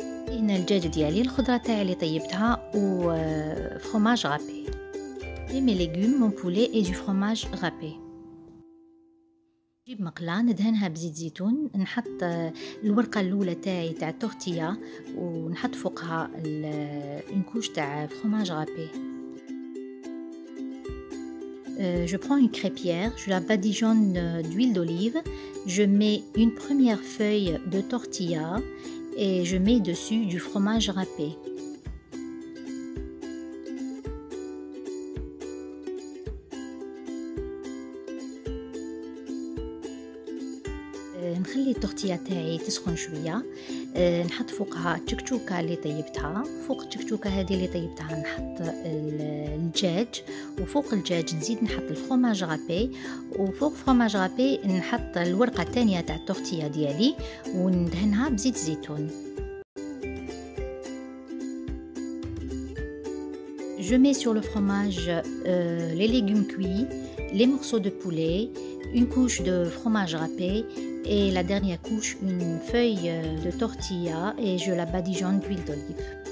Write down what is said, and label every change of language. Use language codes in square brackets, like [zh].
[ar] هنا الدجاج ديالي، الخضرة تاعي اللي طيبتها و fromage râpé. [fr] Et mes légumes, mon poulet et du fromage râpé. [ar] نجيب مقلة ندهنها بزيت زيتون، نحط الورقة الأولى تاعي تاع التورتيا ونحط فوقها une couche تاع fromage râpé. [fr] Je prends une crêpière, je la badigeonne d'huile d'olive, je mets une première feuille de tortilla et je mets dessus du fromage râpé. [ar] نخلي التورتيا تاعي تسخن شويه، نحط فوقها التكتوكه اللي طيبتها، فوق التكتوكه هذه اللي طيبتها نحط الدجاج، وفوق الدجاج نزيد نحط الفرomage رابي، وفوق فرomage رابي نحط الورقه الثانيه تاع التورتيا ديالي وندهنها بزيت زيتون. [fr] Je mets sur le fromage les légumes cuits, les morceaux de poulet, une couche de fromage râpé et la dernière couche une feuille de tortilla et je la badigeonne d'huile d'olive.